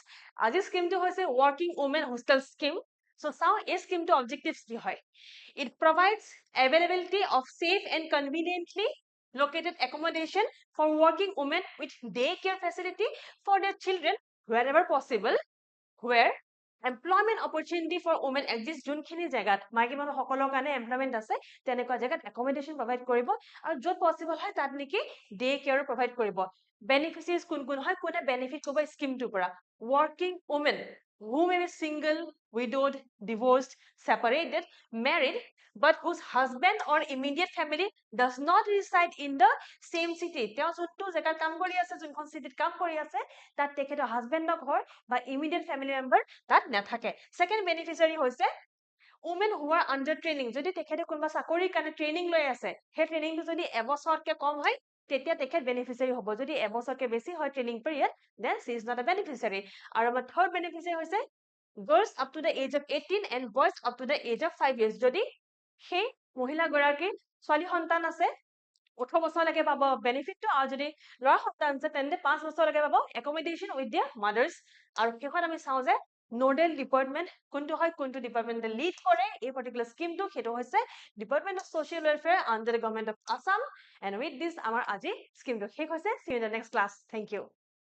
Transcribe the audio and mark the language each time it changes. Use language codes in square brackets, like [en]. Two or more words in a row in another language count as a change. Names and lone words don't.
[as] Aji scheme to hoise [en] working women hostel scheme. [as] So sao a scheme to objectives ki hoy. [en] It provides availability of safe and conveniently located accommodation for working women with daycare facility for their children wherever possible, where employment opportunity for women exist [as] যোনখিনি জায়গাত মাইকী মানুহ সকলৰ কাৰণে এমপ্লয়মেন্ট আছে তেনেকুৱা জায়গাত [en] accommodation provide [as] কৰিব আৰু যত possible হয় তাত নেকি [en] day care [as] provide কৰিব beneficiaries কোন কোন হয় কোনে benefit কৰিব স্কিমটোৰ [en] পৰা working women who may be single widowed divorced separated married but whose husband or immediate family does not reside in the same city [as] তেওঁ যোনটো জায়গাত কাম কৰি আছে যোনখন চিটিত কাম কৰি আছে তাত তেখেতৰ হাজবেণ্ডৰ ঘৰ বা [en] immediate family [as] member তাত নাথাকে [en] second beneficiary [as] হৈছে [en] women who are under training [as] যদি তেখেতে কোনবা চাকৰিৰ কাৰণে ট্ৰেইনিং লৈ আছে হে ট্ৰেইনিংটো যদি এবছৰতকে কম হয় তেতিয়া তেখেত বেনিফিচিয়াৰি হ'ব যদি এবছৰকে বেছি [en] হয় training period then she is not a beneficiary [as] আৰু আমাৰ [en] third beneficiary হৈছে girls up to the age of 18 and boys up to the age of 5 years [as] যদি সেই মহিলা গৰাকী ছোৱালী সন্তান আছে 18 বছৰলৈকে পাব বেনিফিটটো আৰু যদি ল'ৰা সন্তান আছে তেন্তে 5 বছৰলৈকে পাব [en] accommodation with their mothers [as] আৰু শেষত আমি চাওঁ যে [en] nodal department [as] কোনটো হয় কোনটো ডিপাৰ্টমেন্টে লিড কৰে এই পাৰ্টিকুলাৰ স্কিমটো হেতু হৈছে [en] Department of Social Welfare under the Government of Assam and with this [as] আমাৰ আজি স্কিমটো শেষ হৈছে [en] see you in the next class thank you